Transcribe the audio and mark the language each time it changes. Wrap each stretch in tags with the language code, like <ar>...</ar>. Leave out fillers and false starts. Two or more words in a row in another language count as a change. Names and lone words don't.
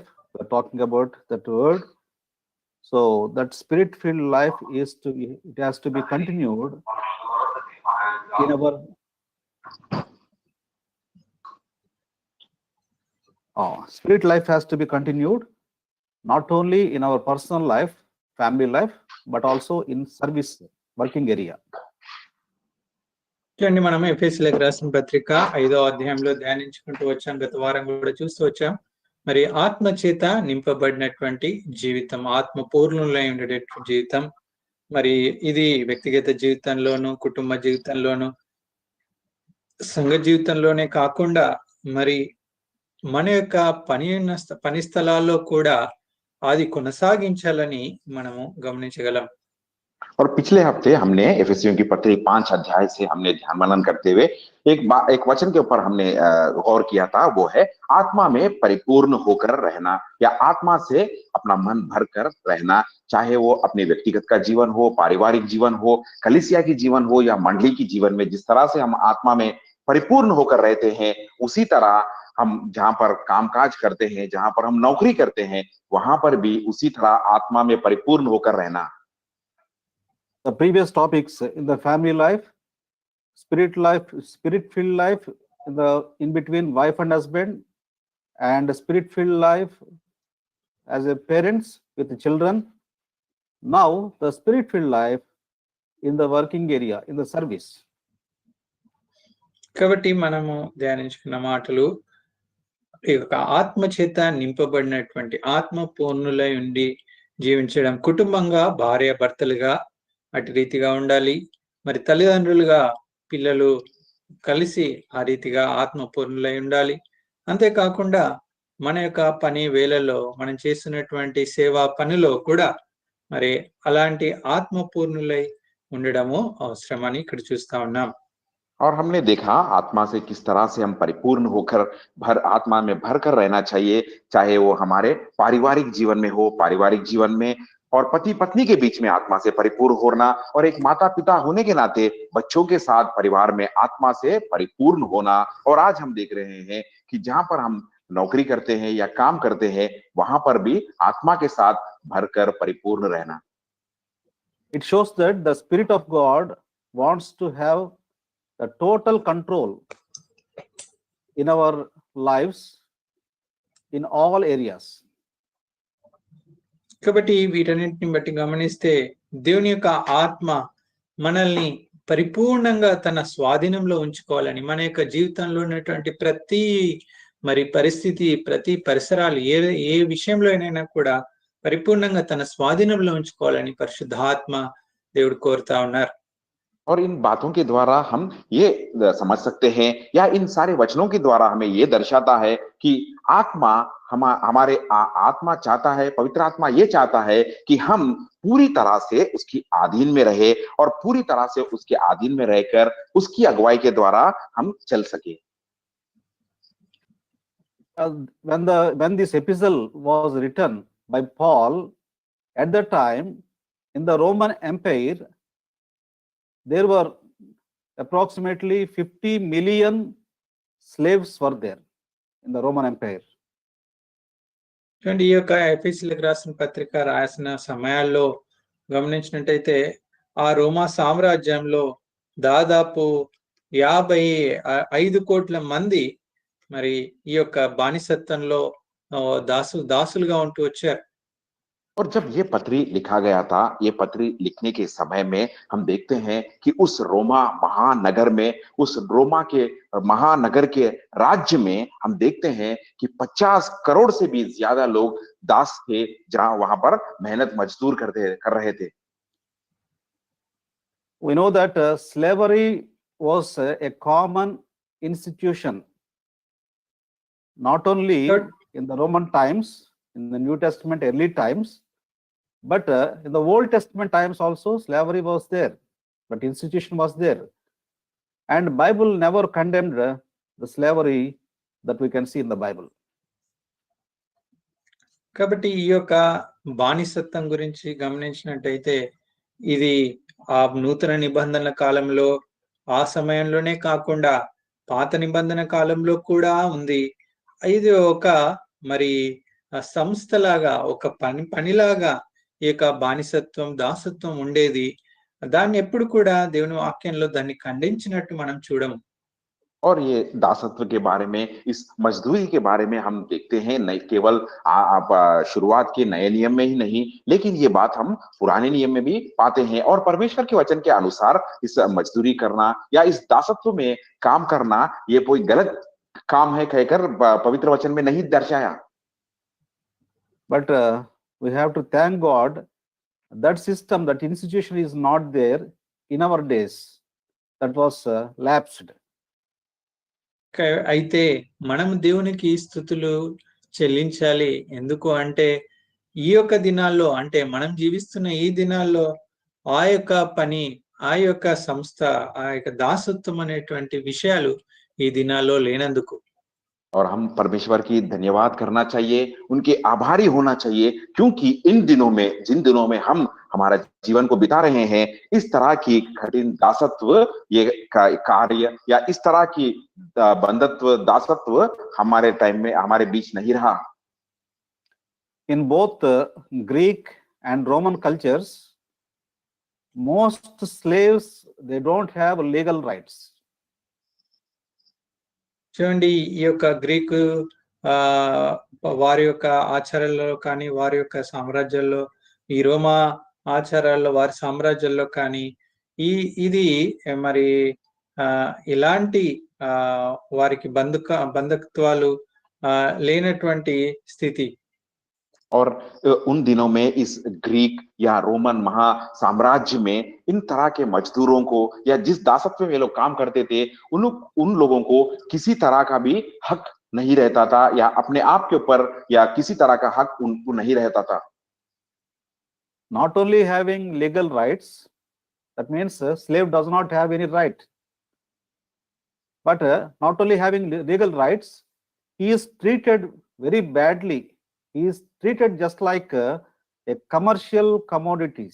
<en>We're talking about that word. So that spirit-filled life it has to be continued in our spirit life has to be continued not only in our personal life, family life, but also in service working area.</en> <te>చూడండి, మనం ఎఫెసీయులకు రాసిన పత్రిక 5వ అధ్యాయంలో ధ్యానించుకుంటూ వచ్చాం. గత వారం కూడా చూస్తూ వచ్చాం. మరి ఆత్మ చేత నింపబడినటువంటి జీవితం, ఆత్మ పూర్ణులై ఉండేటటువంటి జీవితం, మరి ఇది వ్యక్తిగత జీవితంలోను, కుటుంబ జీవితంలోను, సంఘ జీవితంలోనే కాకుండా మరి మన యొక్క పని స్థలాల్లో కూడా అది కొనసాగించాలని మనము గమనించగలం.</te> <hi>और पिछले हफ्ते हमने एफेसियों की पत्री 5 अध्याय से हमने ध्यान मनन करते हुए एक वचन के ऊपर हमने गौर किया था, वो है आत्मा में परिपूर्ण होकर रहना, या आत्मा से अपना मन भरकर रहना, चाहे वो अपने व्यक्तिगत का जीवन हो, पारिवारिक जीवन हो, कलीसिया की जीवन हो, या मंडली की जीवन में जिस तरह से हम आत्मा में परिपूर्ण होकर रहते हैं, उसी तरह हम जहां पर कामकाज करते हैं, जहां पर हम नौकरी करते हैं, वहां पर भी उसी तरह आत्मा में परिपूर्ण होकर रहना.</hi> <en>The previous topics in the family life, spirit-filled life in between wife and husband, and spirit-filled life as a parents with the children. Now the spirit-filled life in the working area, in the service.</en> <te>కాబట్టి మనము ధ్యానించుకున్న మాటలు ఈ యొక్క ఆత్మ చేత నింపబడినటువంటి ఆత్మ పూర్ణులై ఉండి జీవించడం, కుటుంబంగా భార్య భర్తలుగా అటు రీతిగా ఉండాలి, మరి తల్లిదండ్రులుగా పిల్లలు కలిసి ఆ రీతిగా ఆత్మ పూర్ణులై ఉండాలి. అంతేకాకుండా మన యొక్క పని వేళల్లో మనం చేస్తున్నటువంటి సేవా పనిలో కూడా మరి అలాంటి ఆత్మ పూర్ణులై ఉండడము అవసరమని ఇక్కడ చూస్తా ఉన్నాం.</te> <hi>और हमने देखा आत्मा से किस तरह से हम परिपूर्ण होकर आत्मा में भरकर रहना चाहिए, चाहे वो हमारे पारिवारिक जीवन में हो, पारिवारिक जीवन में और पति पत्नी के बीच में आत्मा से परिपूर्ण होना, और एक माता पिता होने के नाते बच्चों के साथ परिवार में आत्मा से परिपूर्ण होना. और आज हम देख रहे हैं कि जहां पर हम नौकरी करते हैं या काम करते हैं, वहां पर भी आत्मा के साथ भरकर परिपूर्ण रहना.</hi> <en>It shows that the Spirit of God wants to have the total control in our lives in all areas.</en> <te>కాబట్టి వీటన్నింటిని బట్టి గమనిస్తే దేవుని యొక్క ఆత్మ మనల్ని పరిపూర్ణంగా తన స్వాధీనంలో ఉంచుకోవాలని, మన యొక్క జీవితంలో ఉన్నటువంటి ప్రతి పరిస్థితి, ప్రతి పరిసరాలు, ఏ విషయంలో అయినా కూడా పరిపూర్ణంగా తన స్వాధీనంలో ఉంచుకోవాలని పరిశుద్ధాత్మ దేవుడు కోరుతా ఉన్నారు.</te> <hi>और इन बातों के द्वारा हम ये समझ सकते हैं, या इन सारे वचनों के द्वारा हमें ये दर्शाता है कि आत्मा हमारे आत्मा चाहता है, पवित्र आत्मा ये चाहता है कि हम पूरी तरह से उसकी अधीन में रहे, और पूरी तरह से उसके अधीन में रहकर उसकी अगुवाई के द्वारा हम चल सके.</hi> <en>When this epistle was written by Paul, at that time in the Roman Empire, there were approximately 50 million slaves were there in the Roman Empire.</en> <te>చూడండి, ఈ యొక్క ఎఫెసీయులకు రాసిన పత్రిక రాసిన సమయాల్లో గమనించినట్టయితే ఆ రోమా సామ్రాజ్యంలో దాదాపు 55 కోట్ల మంది మరి ఈ యొక్క బానిసత్వంలో దాసులుగా ఉంటూ వచ్చారు.</te> <hi>और जब ये पत्री लिखा गया था, ये पत्री लिखने के समय में हम देखते हैं कि उस रोमा महानगर में, उस रोमा के महानगर के राज्य में हम देखते हैं कि 50 करोड़ से भी ज्यादा लोग दास थे, जहां वहां पर मेहनत मजदूर कर रहे थे.</hi> <en>We know that slavery was a common institution, not only in the Roman times, in the New Testament early times, but in the Old Testament times also slavery was there, but institution was there, and Bible never condemned the slavery that we can see in the Bible.</en> <te>కాబట్టి ఈ యొక్క బానిసత్వం గురించి గమనించినట్టయితే ఇది ఆ నూతన నిబంధనల కాలంలో ఆ సమయంలోనే కాకుండా పాత నిబంధన కాలంలో కూడా ఉంది. ఇది ఒక మరి సంస్థలాగా, ఒక పనిలాగా ఈ యొక్క బానిసత్వం, దాసత్వం ఉండేది. దాన్ని ఎప్పుడు కూడా దేవుని వాక్యంలో దాన్ని ఖండించినట్టు మనం చూడము.</te> <hi>और ये दासत्व के बारे में, इस मजदूरी के बारे में हम देखते हैं, नहीं केवल आप शुरुआत के नए नियम में ही नहीं, लेकिन ये बात हम पुराने नियम में भी पाते हैं। और परमेश्वर के वचन के अनुसार इस मजदूरी करना या इस दासत्व में काम करना ये कोई गलत काम है कहकर पवित्र वचन में नहीं दर्शाया।</hi> <en>But we have to thank God that system, that institution is not there in our days. That was lapsed.</en> <te>అయితే మనం దేవునికి స్థుతులు చెల్లించాలి. ఎందుకు అంటే ఈ యొక్క దినాల్లో, అంటే మనం జీవిస్తున్న ఈ దినాల్లో ఆ యొక్క పని, ఆ యొక్క సంస్థ, ఆ యొక్క దాసత్వం అనేటువంటి విషయాలు ఈ దినాల్లో లేనందుకు.</te> <hi>और हम परमेश्वर की धन्यवाद करना चाहिए, उनके आभारी होना चाहिए, क्योंकि इन दिनों में, जिन दिनों में हम हमारा जीवन को बिता रहे हैं, इस तरह की कठिन दासत्व, ये कार्य या इस तरह की बंधत्व, दासत्व हमारे टाइम में, हमारे बीच नहीं रहा।</hi> <en>In both Greek and Roman cultures, most slaves, they don't have legal rights.</en> <te>చూడండి, ఈ యొక్క గ్రీకు వారి యొక్క ఆచారాల్లో కానీ, వారి యొక్క సామ్రాజ్యాల్లో, ఈ రోమా ఆచారాల్లో, వారి సామ్రాజ్యాల్లో కానీ ఇది మరి ఇలాంటి వారికి బంధుత్వాలు లేనటువంటి స్థితి.</te> <hi>और उन दिनों में इस ग्रीक या रोमन महासाम्राज्य में इन तरह के मजदूरों को या जिस दासत्व में लोग काम करते थे, उन लोगों को किसी तरह का भी हक नहीं रहता था, या अपने आप के ऊपर या किसी तरह का हक उनको नहीं रहता था।</hi> <en>Not only having legal rights, that means slave does not have any right. But not only having legal rights, he is treated very badly. He is treated just like a commercial commodities.</en>